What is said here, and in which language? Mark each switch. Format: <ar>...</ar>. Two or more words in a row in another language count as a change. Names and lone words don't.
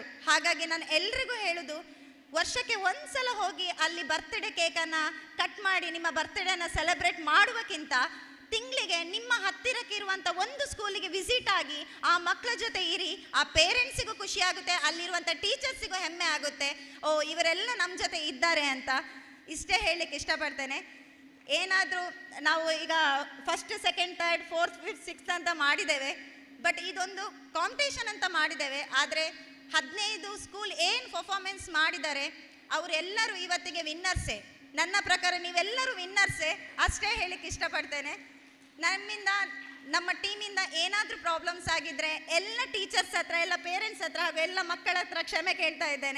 <kn>ಹಾಗಾಗಿ ನಾನು ಎಲ್ರಿಗೂ ಹೇಳೋದು, ವರ್ಷಕ್ಕೆ ಒಂದ್ಸಲ ಹೋಗಿ ಅಲ್ಲಿ</kn> <en>birthday cake</en> <kn>ಕಟ್ ಮಾಡಿ ನಿಮ್ಮ ಬರ್ತ್ಡೇನ ಸೆಲೆಬ್ರೇಟ್ ಮಾಡುವಕ್ಕಿಂತ ತಿಂಗಳಿಗೆ ನಿಮ್ಮ ಹತ್ತಿರಕ್ಕೆ ಇರುವಂಥ ಒಂದು</kn> <en>school visit</en> <kn>ಆಗಿ ಆ ಮಕ್ಕಳ ಜೊತೆ ಇರಿ. ಆ ಪೇರೆಂಟ್ಸಿಗೂ ಖುಷಿ ಆಗುತ್ತೆ, ಅಲ್ಲಿರುವಂಥ ಟೀಚರ್ಸಿಗೂ ಹೆಮ್ಮೆ ಆಗುತ್ತೆ, ಓ ಇವರೆಲ್ಲ ನಮ್ಮ ಜೊತೆ ಇದ್ದಾರೆ ಅಂತ. ಇಷ್ಟೇ ಹೇಳಲಿಕ್ಕೆ ಇಷ್ಟಪಡ್ತೇನೆ. ಏನಾದರೂ ನಾವು ಈಗ 1st, 2nd, 3rd, 4th, 5th, 6th ಅಂತ ಮಾಡಿದ್ದೇವೆ, ಬಟ್ ಇದೊಂದು ಕಾಂಪಿಟೇಷನ್ ಅಂತ ಮಾಡಿದ್ದೇವೆ. ಆದರೆ 15 ಸ್ಕೂಲ್ ಏನು ಪರ್ಫಾರ್ಮೆನ್ಸ್ ಮಾಡಿದ್ದಾರೆ ಅವರೆಲ್ಲರೂ ಇವತ್ತಿಗೆ ವಿನ್ನರ್ಸೇ. ನನ್ನ ಪ್ರಕಾರ ನೀವೆಲ್ಲರೂ ವಿನ್ನರ್ಸೇ, ಅಷ್ಟೇ ಹೇಳಲಿಕ್ಕೆ ಇಷ್ಟಪಡ್ತೇನೆ. ನಮ್ಮಿಂದ ನಮ್ಮ ಟೀಮಿಂದ ಏನಾದರೂ ಪ್ರಾಬ್ಲಮ್ಸ್ ಆಗಿದ್ದರೆ ಎಲ್ಲ ಟೀಚರ್ಸ್ ಹತ್ರ, ಎಲ್ಲ ಪೇರೆಂಟ್ಸ್ ಹತ್ರ ಹಾಗೂ ಎಲ್ಲ ಮಕ್ಕಳ ಹತ್ರ ಕ್ಷಮೆ ಕೇಳ್ತಾ ಇದ್ದೇನೆ.</kn>